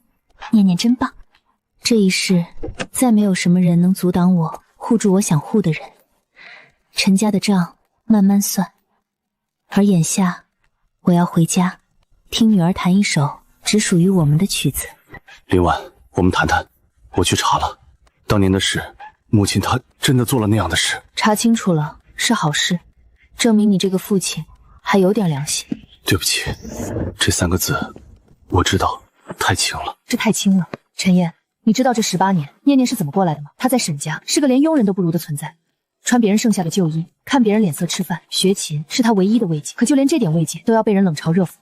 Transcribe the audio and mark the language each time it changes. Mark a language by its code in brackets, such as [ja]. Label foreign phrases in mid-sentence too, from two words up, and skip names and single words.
[zh] 念念真棒，這一世再沒有什麼人能阻擋我護住我想護的人。陳家的賬慢慢算，而眼下我要回家聽女兒彈一首只屬於我們的曲子。林婉，我們談談。我去查了，當年的事，母親她真的做了那樣的事。查清楚了是好事，證明你這個父親還有點良心。對不起，這3個字我知道太輕了。這太輕了。陳燕，你知道這18年念念是怎麼過來的嗎？她在沈家是個連傭人都不如的存在，穿別人剩下的舊衣，看別人臉色吃飯，學琴是她唯一的慰藉。可就連這點慰藉都要被人冷嘲熱諷。